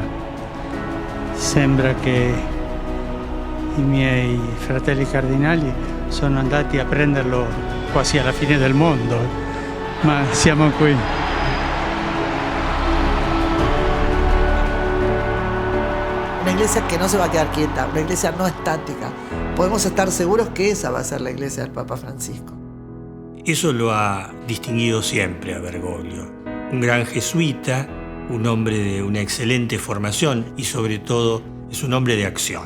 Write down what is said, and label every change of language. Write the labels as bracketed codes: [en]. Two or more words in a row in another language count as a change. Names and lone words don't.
[it] Sembra che i miei fratelli cardinali sono andati a prenderlo quasi alla fine del mondo, ma siamo qui. [es] Una iglesia que no se va a quedar quieta, una iglesia no estática. Podemos estar seguros que esa va a ser la iglesia del Papa Francisco. Eso lo ha distinguido siempre a Bergoglio. Un gran jesuita, un hombre de una excelente formación y sobre todo es un hombre de acción.